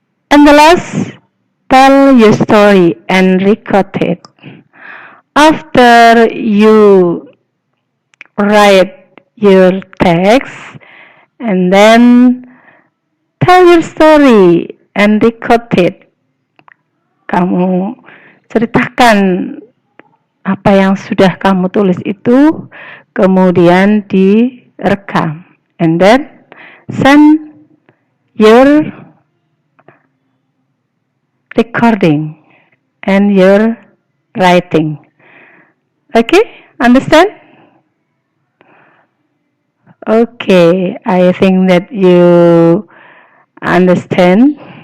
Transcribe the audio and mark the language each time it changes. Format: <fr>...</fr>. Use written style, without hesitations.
<en>And the last, tell your story and record it. After you write your text and then tell your story and record it.</en> <id>Kamu ceritakan apa yang sudah kamu tulis itu, kemudian direkam.</id> <en>And then send your recording and your writing. Okay, understand? Okay, I think that you understand.</en>